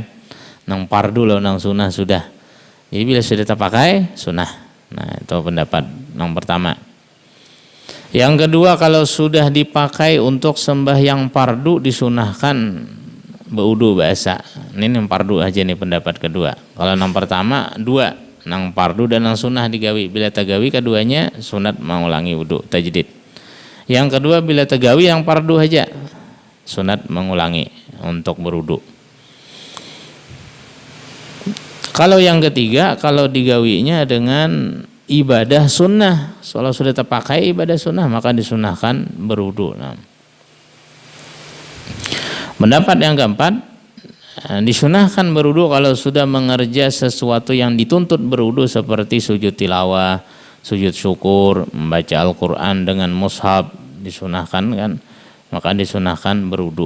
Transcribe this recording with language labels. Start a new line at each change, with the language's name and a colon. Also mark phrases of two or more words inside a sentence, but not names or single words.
Banjar: Nang fardu loh, nang sunnah sudah. Jadi bila sudah kita pakai sunnah.
Indonesian: Nah, itu pendapat yang pertama. Yang kedua, kalau sudah dipakai untuk sembahyang fardu disunahkan berwudu bahasa. Ini yang fardu aja nih pendapat kedua.
Banjar: Kalau yang pertama dua, nang fardu dan nang sunnah digawi. Bila tagawi keduanya sunat mengulangi wudu tajdid. Yang kedua bila tagawi yang fardu aja sunat mengulangi untuk berwudu.
Indonesian: Kalau yang ketiga, kalau digawinya dengan ibadah sunnah, kalau sudah terpakai ibadah sunnah maka disunahkan berwudu. Nah, pendapat yang keempat, disunahkan berwudu kalau sudah mengerja sesuatu yang dituntut berwudu seperti sujud tilawah, sujud syukur, membaca Al-Quran dengan mushaf, disunahkan kan, maka disunahkan berwudu.